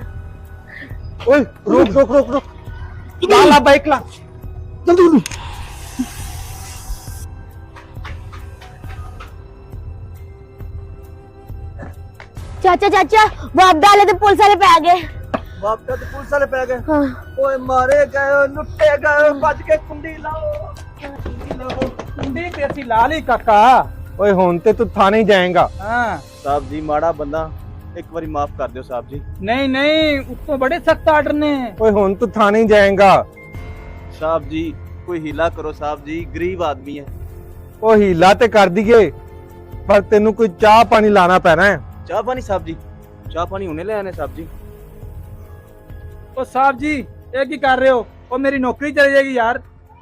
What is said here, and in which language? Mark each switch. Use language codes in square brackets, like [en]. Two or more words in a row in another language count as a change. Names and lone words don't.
[pa] ਓਏ ਰੋਕ ਰੋਕ ਰੋਕ ਰੋਕ ਲਾ ਲਾ ਬਾਈਕ ਲਾ ਜਲਦੀ ਜਲਦੀ। ਚਾਚਾ ਚਾਚਾ ਵੋ ਅਬਦਾਲ ਸੇ ਪੁਲਿਸ ਵਾਲੇ ਪੈ ਗਏ। ਬਾਪ ਕਾ ਤੋ ਪੁਲਿਸ ਵਾਲੇ ਪੈ ਗਏ। हाँ। ਓਏ ਮਾਰੇ ਗਏ ਲੁੱਟੇ ਗਏ ਬਚ ਕੇ ਕੁੰਡੀ ਲਾਓ ਕੁੰਡੀ ਤੇ ਅਸੀਂ ਲਾ ਲਈ ਕਾਕਾ। ਓਏ ਹੁਣ ਤੇ ਤੂੰ ਥਾਣੇ ਹੀ ਜਾਏਗਾ। ਹਾਂ ਸਾਹਿਬ ਜੀ ਮਾੜਾ ਬੰਦਾ ਇੱਕ ਬਾਰੀ ਮਾਫ਼ ਕਰ ਦੋ ਸਾਹਿਬ ਜੀ। ਨਹੀਂ ਨਹੀਂ ਉੱਤੋਂ ਬੜੇ ਸਖਤ ਆਰਡਰ ਨੇ। ਓਏ ਹੁਣ ਤੂੰ ਥਾਣੇ ਹੀ ਜਾਏਗਾ। ਸਾਹਿਬ ਜੀ ਕੋਈ ਹੀਲਾ ਕਰੋ ਸਾਹਿਬ ਜੀ ਗਰੀਬ ਆਦਮੀ ਹੈ। ਓ ਹੀਲਾ ਤੇ ਕਰ ਦਿਏ ਪਰ ਤੈਨੂੰ ਕੋਈ ਚਾਹ ਪਾਣੀ ਲਾਣਾ ਪੈਣਾ ਹੈ। ਚਾਹ ਪਾਣੀ ਸਾਹਿਬ ਜੀ ਚਾਹ ਪਾਣੀ ਉਨ੍ਹੇਂ ਲੈ ਆਣੇ ਸਾਹਿਬ ਜੀ। ਉਹ ਸਾਹਿਬ ਜੀ ਇਹ ਕੀ ਕਰ ਰਹੇ ਹੋ? ਉਹ ਮੇਰੀ ਨੌਕਰੀ ਚਲੀ ਜਾਏਗੀ ਯਾਰ।